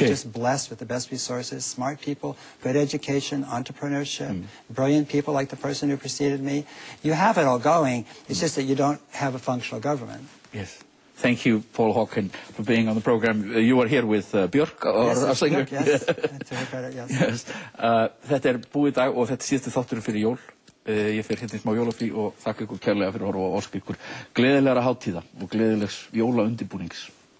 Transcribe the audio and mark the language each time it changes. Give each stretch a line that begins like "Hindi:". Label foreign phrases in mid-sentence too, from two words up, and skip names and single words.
English: You're just blessed with the best resources, smart people, good education, entrepreneurship, brilliant people like the person who preceded me. You have it all going. It's just that you don't have a functional government. Yes. Thank you, Paul Hawken, for being on the program. You are here with Björk, our singer. Yes, to her credit, yes. Yes.
Icelandic: Þetta búið dag og þetta síðasti þátturinn fyrir jól. Ég fer hérna í smá jólafrí og þakka ykkur kærlega fyrir að horfa og óska ykkur gleðilegra hátíða og gleðilegs jólaundirbúnings.